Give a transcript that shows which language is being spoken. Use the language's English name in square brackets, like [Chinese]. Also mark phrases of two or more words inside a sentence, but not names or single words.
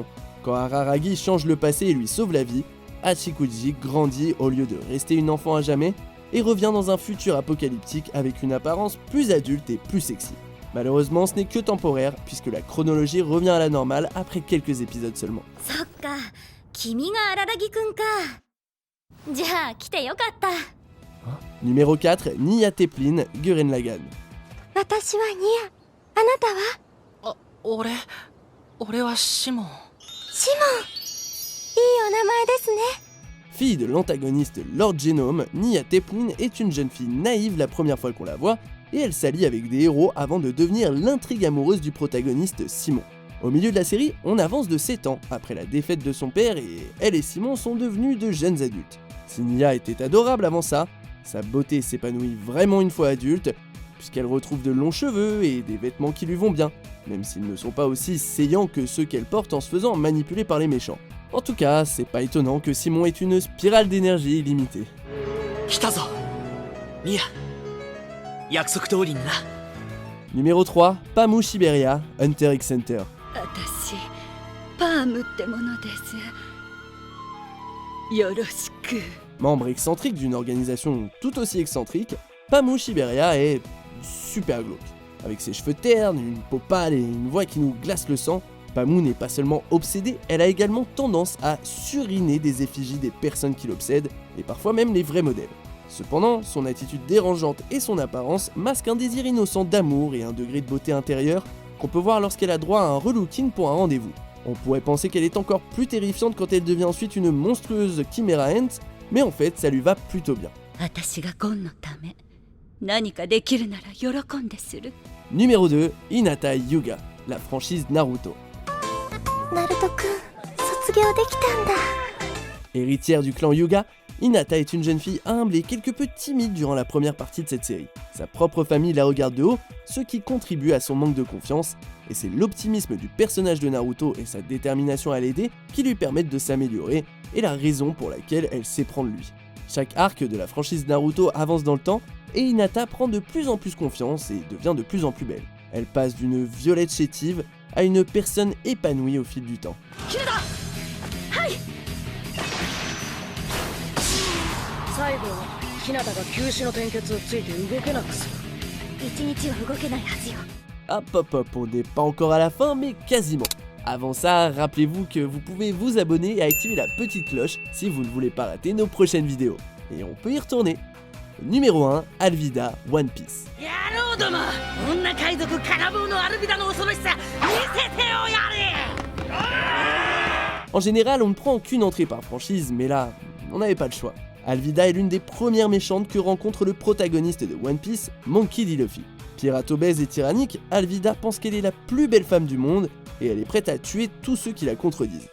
[French] Quand Araragi change le passé et lui sauve la vie, Hachikuji grandit au lieu de rester une enfant à jamais et revient dans un futur apocalyptique avec une apparence plus adulte et plus sexy. Malheureusement, ce n'est que temporaire, puisque la chronologie revient à la normale après quelques épisodes seulement. [Japanese] そっか、君が荒木くんか。じゃあ来てよかった。 [French] Numéro 4, Nia Teplin, Gurren Lagann. [Japanese] 私はニア。あなたは？俺はシモン。シモン。いいお名前ですね。 [French] Fille de l'antagoniste Lord Genome, Nia Teplin est une jeune fille naïve la première fois qu'on la voit, et elle s'allie avec des héros avant de devenir l'intrigue amoureuse du protagoniste Simon. Au milieu de la série, on avance de 7 ans après la défaite de son père et elle et Simon sont devenus de jeunes adultes. Si Nia était adorable avant ça, sa beauté s'épanouit vraiment une fois adulte, puisqu'elle retrouve de longs cheveux et des vêtements qui lui vont bien, même s'ils ne sont pas aussi saillants que ceux qu'elle porte en se faisant manipuler par les méchants. En tout cas, c'est pas étonnant que Simon ait une spirale d'énergie illimitée. [Japanese] 来たぞミア約束通りにな。 [French] Numéro 3, Pamu Shiberia, Hunter x Hunter. [Japanese] 私、パームってものです。よろしく。 [French] Membre excentrique d'une organisation tout aussi excentrique, Pamu Shiberia est super glauque. Avec ses cheveux ternes, une peau pâle et une voix qui nous glace le sang, Pamu n'est pas seulement obsédée, elle a également tendance à suriner des effigies des personnes qui l'obsèdent, et parfois même les vrais modèles. Cependant, son attitude dérangeante et son apparence masquent un désir innocent d'amour et un degré de beauté intérieure qu'on peut voir lorsqu'elle a droit à un relooking pour un rendez-vous. On pourrait penser qu'elle est encore plus terrifiante quand elle devient ensuite une monstrueuse Chimera Ant, mais en fait ça lui va plutôt bien. [Japanese] 私がゴンのため、何かできるなら喜んでする。 [French] Numéro 2, Hinata Hyuga, la franchise Naruto. [Japanese] ナルトくん、卒業できたんだ。 [French] Héritière du clan Hyuga, Hinata est une jeune fille humble et quelque peu timide durant la première partie de cette série. Sa propre famille la regarde de haut, ce qui contribue à son manque de confiance, et c'est l'optimisme du personnage de Naruto et sa détermination à l'aider qui lui permettent de s'améliorer, et la raison pour laquelle elle s'éprend de lui. Chaque arc de la franchise Naruto avance dans le temps, et Hinata prend de plus en plus confiance et devient de plus en plus belle. Elle passe d'une violette chétive à une personne épanouie au fil du temps. [Japanese] 最後は日向が休止の転結をついて動けなくする。一日は動けないはずよ。 [French] Hop hop hop, on n'est pas encore à la fin, mais quasiment. Avant ça, rappelez-vous que vous pouvez vous abonner et activer la petite cloche si vous ne voulez pas rater nos prochaines vidéos. Et on peut y retourner. Numéro 1, Alvida, One Piece. [Japanese] 野郎ども、女海賊カナブーのアルビダの恐ろしさ見せてよやれ。 [French] En général, on ne prend qu'une entrée par franchise, mais là, on n'avait pas le choix. Alvida est l'une des premières méchantes que rencontre le protagoniste de One Piece, Monkey D. Luffy. Pirate obèse et tyrannique, Alvida pense qu'elle est la plus belle femme du monde et elle est prête à tuer tous ceux qui la contredisent.